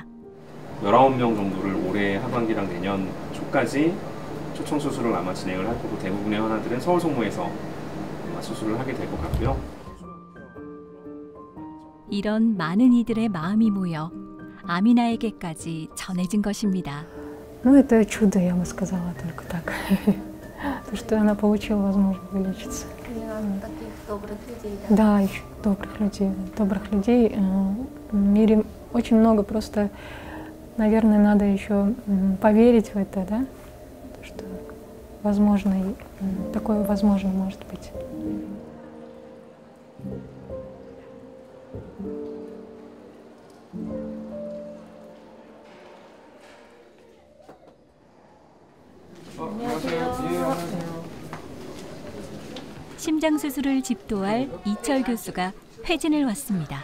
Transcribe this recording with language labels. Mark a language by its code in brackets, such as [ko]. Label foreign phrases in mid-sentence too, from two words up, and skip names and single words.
[ko] 19명 정도를 올해 하반기랑 내년 초까지 초청 수술을 아마 진행을 할 거고 대부분의 환자들은 서울 송무에서 아마 수술을 하게 될 것 같고요. 이런 많은 이들의 마음이 모여 아미나에게까지 전해진 것입니다. [ru] Ну, это чудо, я бы сказала, только так. То, что она получила возможность вылечиться. таких добрых людей. Да, еще добрых людей. Добрых людей в мире очень много, просто, наверное, надо еще поверить в это, да? Что возможно, такое возможно может быть. [ko] 심장 수술을 집도할 이철 교수가 회진을 왔습니다.